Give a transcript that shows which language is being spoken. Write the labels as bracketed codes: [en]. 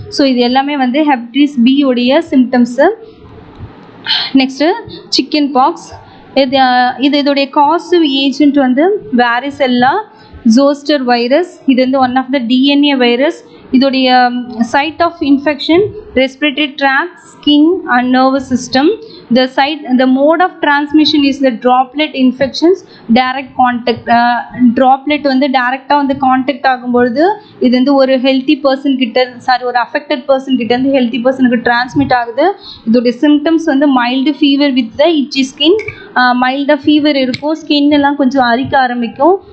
[ta] So இது எல்லாமே வந்து ஹெப்படைட்டிஸ் பி உடைய சிம்டம்ஸு. Next chicken box. இதோடைய காசிவ் ஏஜென்ட் வந்து வாரிசெல்லா ஜோஸ்டர் வைரஸ். [en] இது வந்து one of the DNA virus. இதோடைய site of infection respiratory tract, skin and nervous system. The mode of transmission is the droplet infections, direct contact. [ta] Droplet வந்து டைரெக்டாக வந்து contact ஆகும்பொழுது இது வந்து ஒரு ஹெல்த்தி பர்சன் கிட்ட ஒரு அஃபெக்டட் பர்சன் கிட்ட இருந்து ஹெல்த்தி பர்சனுக்கு டிரான்ஸ்மிட் ஆகுது. இதோடைய சிம்டம்ஸ் வந்து [en] Mild fever with the itchy skin. [ta] மைல்டாக ஃபீவர் இருக்கும், ஸ்கின் எல்லாம் கொஞ்சம் அரிக்க ஆரம்பிக்கும்.